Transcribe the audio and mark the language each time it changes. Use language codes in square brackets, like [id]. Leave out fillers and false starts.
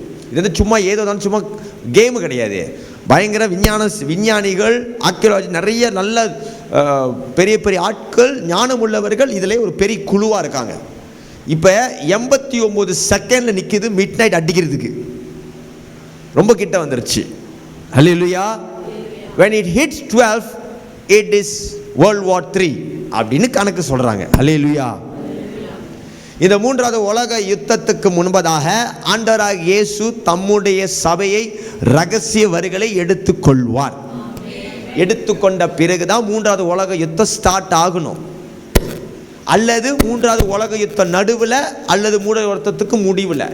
[ta] இது வந்து சும்மா ஏதோ தான், சும்மா கேமு கிடையாது. பயங்கர விஞ்ஞானிகள், ஆர்கியாலஜி, நிறைய நல்ல பெரிய பெரிய ஆட்கள், ஞானம் உள்ளவர்கள் இதிலே ஒரு பெரிய குழுவாக இருக்காங்க. இப்போ 89 செகண்டில் நிற்கிது மிட் நைட் அடிக்கிறதுக்கு. ரொம்ப கிட்ட வந்துருச்சு. ஹல்லேலூயா. [en] when it hits 12 it is World War 3 [ta] அப்படின்னு கணக்கு சொல்றாங்க. ஹல்லேலூயா. இந்த 3வது உலக யுத்தத்துக்கு முன்பதாக ஆண்டவராக இயேசு தம்முடைய சபையை ரகசிய வருகளை எடுத்துக்கொள்வார். எடுத்துக்கொண்ட பிறகுதான் 3வது உலக யுத்தம் ஸ்டார்ட் ஆகணும். அல்லது 3வது உலக யுத்தம் நடுவில், அல்லது 3வது யுத்தத்துக்கு முடிவில்.